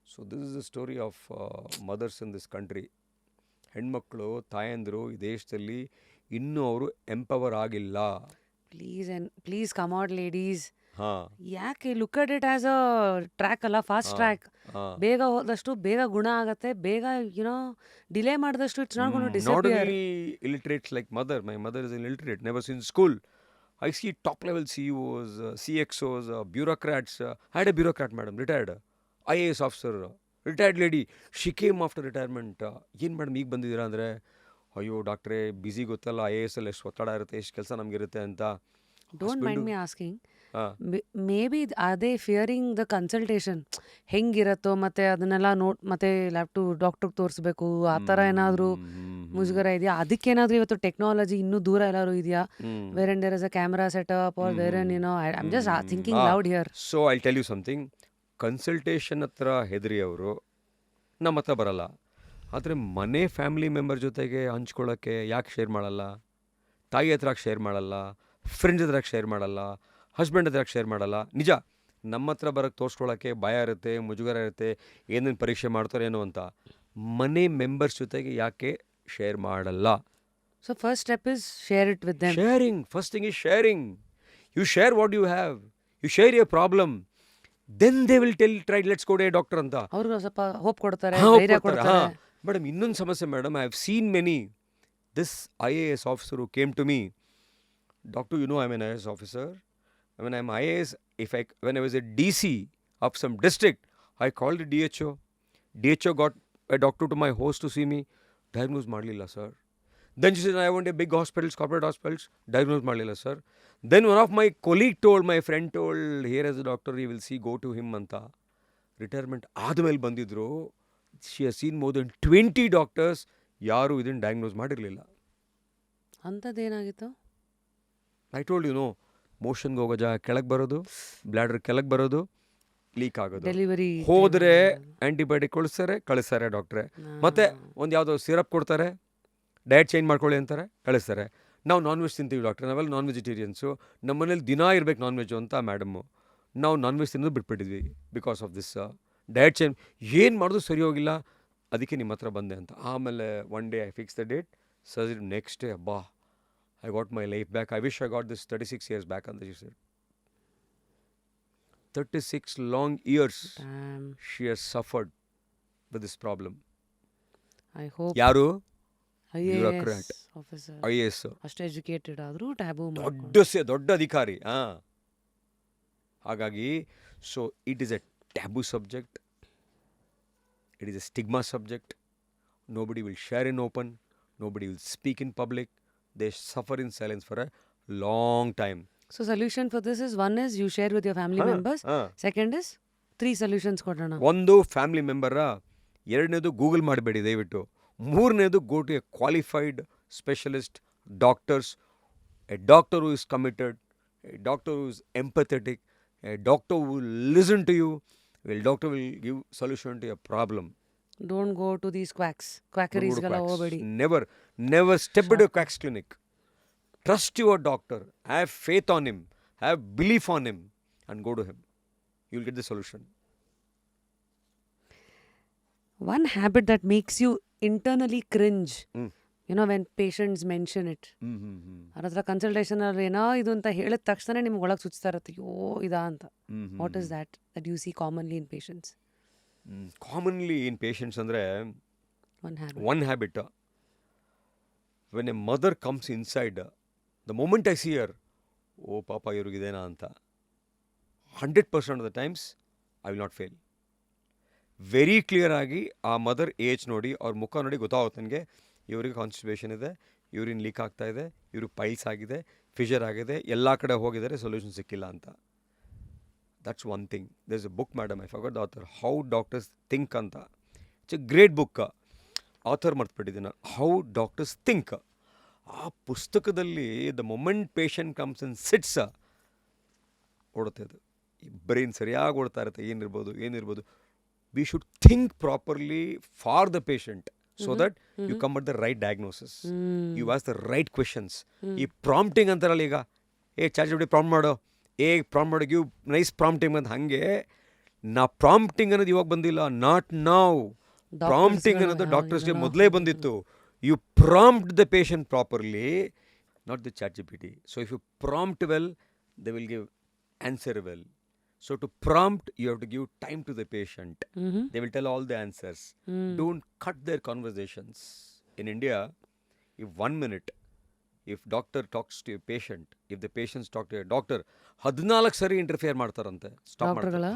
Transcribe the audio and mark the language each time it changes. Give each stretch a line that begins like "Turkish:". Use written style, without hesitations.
English: So this is the story of mothers in this country.
Kannada: ಹೆಣ್ಮಕ್ಳು, ತಾಯಂದಿರು ಈ ದೇಶದಲ್ಲಿ ಇನ್ನೂ ಅವರು ಎಂಪವರ್ ಆಗಿಲ್ಲ.
English: Please come out ladies. ಹಾಂ
Kannada: ಯಾಕೆ
English: look at it as a track
Kannada: ಅಲ್ಲ,
English: Fast ಹಾಂ track. ಹಾಂ
Kannada: ಬೇಗ ಹೋದಷ್ಟು ಬೇಗ ಗುಣ ಆಗತ್ತೆ, ಬೇಗ ಡಿಲೇ ಮಾಡಿದಷ್ಟು
English: It's not gone to Not disappear. only illiterates like mother. My mother is illiterate, never seen school. I see top level CEOs, CXOs, bureaucrats. I had a bureaucrat, madam, retired. IAS officer, retired lady. She came after retirement.
Kannada: ಏನು madam ಈಗ ಬಂದಿದ್ದೀರಾ ಅಂದರೆ, ಅಯ್ಯೋ ಡಾಕ್ಟ್ರೇ busy ಗೊತ್ತಲ್ಲ, IAS ಅಲ್ಲಿ ಎಷ್ಟು ಒತ್ತಡ ಇರುತ್ತೆ, ಎಷ್ಟು ಕೆಲಸ ನಮಗಿರುತ್ತೆ ಅಂತ.
English: don't mind
Kannada: husband
English: me asking, ಹಾಂ may be
Kannada: ಅದೇ
English: fearing the consultation
Kannada: ಹೆಂಗಿರತ್ತೋ, ಮತ್ತೆ ಅದನ್ನೆಲ್ಲ ಮತ್ತೆ ಲ್ಯಾಪ್ ಡಾಕ್ಟ್ರಿಗೆ ತೋರಿಸ್ಬೇಕು, ಆ ಥರ ಏನಾದರೂ ಮುಜುಗರ ಇದೆಯಾ? ಅದಕ್ಕೇನಾದರೂ ಇವತ್ತು ಟೆಕ್ನಾಲಜಿ ಇನ್ನೂ ದೂರ ಎಲ್ಲರೂ ಇದೆಯಾ?
English: Where and there is a camera setup are where and I am just thinking loud here. So I tell you something.
Kannada: Consultation ಹತ್ರ ಹೆದರಿ ಅವರು ನಮ್ಮ ಹತ್ರ ಬರಲ್ಲ. ಆದರೆ ಮನೆ ಫ್ಯಾಮಿಲಿ ಮೆಂಬರ್ ಜೊತೆಗೆ ಹಂಚ್ಕೊಳ್ಳೋಕ್ಕೆ ಯಾಕೆ ಶೇರ್ ಮಾಡಲ್ಲ? ತಾಯಿ ಹತ್ರ ಶೇರ್ ಮಾಡಲ್ಲ, ಫ್ರೆಂಡ್ಸ್ ಹತ್ರ ಶೇರ್ ಮಾಡಲ್ಲ, ಹಸ್ಬೆಂಡ್ ಹತ್ರ ಶೇರ್ ಮಾಡಲ್ಲ. ನಿಜ, ನಮ್ಮ ಹತ್ರ ಬರೋಕ್ಕೆ ತೋರಿಸ್ಕೊಳ್ಳೋಕ್ಕೆ ಭಯ ಇರುತ್ತೆ, ಮುಜುಗರ ಇರುತ್ತೆ, ಏನೇನು ಪರೀಕ್ಷೆ ಮಾಡ್ತಾರೋ ಏನೋ ಅಂತ. ಮನೆ ಮೆಂಬರ್ಸ್ ಜೊತೆಗೆ ಯಾಕೆ ಶೇರ್ ಮಾಡಲ್ಲ?
English: So first step is share it with them. Sharing. First thing is sharing. You share what you have. You share your problem. Then they will try, let's go to a doctor
Kannada: ಅಂತ. ಅವ್ರಿಗೂ ಸ್ವಲ್ಪ hope ಕೊಡ್ತಾರೆ, ಹಾಂ ಧೈರ್ಯ ಕೊಡ್ತಾರೆ. ಕೊಡ್ತಾರೆ. ಹಾಂ madam, ಇನ್ನೊಂದು ಸಮಸ್ಯೆ madam,
English: I have seen many. This IAS officer who came to me, doctor, you know I'm an IAS officer. When I'm IAS, when I was a DC of some district, I called the DHO. DHO got a doctor to my house to see me.
Kannada: Diagnose ಮಾಡಲಿಲ್ಲ sir.
English: Then she said, I want a big hospitals, corporate hospitals.
Kannada: Diagnose ಮಾಡಲಿಲ್ಲ sir.
English: Then one of my colleague told, my friend told, here is a doctor, you will see, go to him
Kannada: ಅಂತ. Retirement ಆದಮೇಲೆ ಬಂದಿದ್ರು.
English: she has seen more than 20 doctors,
Kannada: ಯಾರೂ ಇದನ್ನು diagnose ಮಾಡಿರಲಿಲ್ಲ. ಅಂಥದ್ದೇನಾಗಿತ್ತು?
English: I told you know,
Kannada: ಮೋಷನ್ಗೆ ಹೋಗೋ ಜಾಗ ಕೆಳಗೆ ಬರೋದು, ಬ್ಲ್ಯಾಡರ್ ಕೆಳಗೆ ಬರೋದು, ಲೀಕ್ ಆಗೋದು. ಡೆಲಿವರಿ ಹೋದರೆ ಆ್ಯಂಟಿಬಯೋಟಿಕ್ ಕಳಿಸ್ತಾರೆ ಡಾಕ್ಟ್ರೆ. ಮತ್ತೆ ಒಂದು ಯಾವುದೋ ಸಿರಪ್ ಕೊಡ್ತಾರೆ, ಡಯಟ್ ಚೇಂಜ್ ಮಾಡ್ಕೊಳ್ಳಿ ಅಂತಾರೆ, ಕಳಿಸ್ತಾರೆ. ನಾವು ನಾನ್ ವೆಜ್ ತಿಂತೀವಿ ಡಾಕ್ಟ್ರೆ, ನಾವೆಲ್ಲ ನಾನ್ ವೆಜಿಟೇರಿಯನ್ಸು, ನಮ್ಮ ಮನೇಲಿ ದಿನ ಇರಬೇಕು ನಾನ್ ವೆಜ್ಜು ಅಂತ ಮೇಡಮ್ಮು. ನಾವು ನಾನ್ ವೆಜ್ ತಿನ್ನೋದು ಬಿಟ್ಬಿಟ್ಟಿದ್ವಿ
English: Because of this diet change.
Kannada: ಏನು ಮಾಡೋದು ಸರಿ ಹೋಗಿಲ್ಲ, ಅದಕ್ಕೆ ನಿಮ್ಮ ಹತ್ರ ಬಂದೆ ಅಂತ. ಆಮೇಲೆ
English: One day I fix the date, surgery. Next day ಅಬ್ಬಾ, I got my life back. I wish I got this 36 years back. And she said, 36 long years Damn. she has suffered with this problem. I hope
Kannada: ಯಾರು?
English: IAS bureaucrat. officer IAS.
Kannada: ಅಷ್ಟು educated ಆದರೂ tab ದೊಡ್ಡ ಅಧಿಕಾರಿ. ಹಾಗಾಗಿ
English: So it is a taboo subject, it is a stigma subject. Nobody will share in open, nobody will speak in public. They suffer in silence for a long time. So solution for this is, one is you share with your family members, second is 3
Kannada: solutions ಕೊಡೋಣ. ಒಂದು family ಮೆಂಬರ, ಎರಡನೇದು Google ಮಾಡಬೇಡಿ ದಯವಿಟ್ಟು, ಮೂರನೇದು
English: Go to a qualified specialist doctors, a doctor who is committed, a doctor who is empathetic, a doctor who will listen to you, doctor will give solution to your problem. Don't go to these ಕ್ವಾಕರೀಸ್ಗೆಲ್ಲ
Kannada: ಹೋಗಬೇಡಿ.
English: Never step into a quack's clinic. Trust your doctor. Have faith on him. Have belief on him. And go to him. You'll get the solution. One habit that makes you internally cringe, you know, when patients mention it.
Kannada: ಅವ್ರ ಹತ್ರ consultation ಅಲ್ಲಿ ಏನೋ ಇದು ಅಂತ ಹೇಳಿದ ತಕ್ಷಣ ನಿಮ್ಗೆ ಒಳಗೆ ಸುಚ್ತಾ ಇರುತ್ತೆ, ಅಯ್ಯೋ ಇದಾ ಅಂತ.
English: What is that you see commonly in patients?
Kannada: Commonly in patients ಅಂದರೆ one habit.
English: when a mother comes inside, the moment I see her, oh papa
Kannada: ಇವ್ರಿಗಿದೇನಾ ಅಂತ,
English: 100% of the times I will not fail.
Kannada: Very clear ಆಗಿ ಆ mother age ನೋಡಿ, ಅವ್ರ ಮುಖ ನೋಡಿ ಗೊತ್ತಾಗುತ್ತೆ ನನಗೆ, ಇವ್ರಿಗೆ ಕಾನ್ಸ್ಟಿಪೇಷನ್ ಇದೆ, ಯೂರಿನ್ ಲೀಕ್ ಆಗ್ತಾ ಇದೆ, ಇವ್ರಿಗೆ ಪೈಲ್ಸ್ ಆಗಿದೆ, ಫಿಷರ್ ಆಗಿದೆ, ಎಲ್ಲ ಕಡೆ ಹೋಗಿದ್ದಾರೆ, ಸೊಲ್ಯೂಷನ್ ಸಿಕ್ಕಿಲ್ಲ ಅಂತ.
English: That's one thing. There is a book madam, I forgot the author, how doctors think
Kannada: ಅಂತ.
English: It's a great book.
Kannada: Author ಮರ್ತ್ಬಿಟ್ಟಿದ್ದೀನಿ ನಾನು, ಹೌ ಡಾಕ್ಟರ್ಸ್ ಥಿಂಕ್. ಆ ಪುಸ್ತಕದಲ್ಲಿ
English: the moment patient comes in sits,
Kannada: ಓಡುತ್ತೆ ಅದು, ಬ್ರೈನ್ ಸರಿಯಾಗಿ ಓಡ್ತಾ ಇರುತ್ತೆ, ಏನಿರ್ಬೋದು.
English: We should think properly for the patient, so that you come at the right diagnosis. You ask the right questions.
Kannada: ಈ ಪ್ರಾಂಪ್ಟಿಂಗ್ ಅಂತಾರಲ್ಲ, ಈಗ ಚಾರ್ಜ್ ಪ್ರಾಂಪ್ಟ್ ಮಾಡೋ, ಪ್ರಾಂಪ್ಟ್ ಮಾಡೋ,
English: give nice prompting
Kannada: ಅಂತ. ಹಾಗೆ ನಾ ಪ್ರಾಂಪ್ಟಿಂಗ್ ಅನ್ನೋದು ಇವಾಗ ಬಂದಿಲ್ಲ,
English: Not now.
Kannada: ಪ್ರಾಂಪ್ಟಿಂಗ್ ಅನ್ನೋದು ಡಾಕ್ಟರ್ಸ್ಗೆ ಮೊದಲೇ ಬಂದಿತ್ತು.
English: You prompt the patient properly, not the ChatGPT. So if you prompt well, they will give answer well. So to prompt, you have to give time to the patient. They will tell all the answers. Don't cut their conversations. In India, if 1 minute, if doctor talks to a patient, if the patients talk to a doctor, 14
Kannada: ಸರಿ interfere ಮಾಡ್ತಾರಂತೆ, stop ಮಾಡ್ತಾರೆ.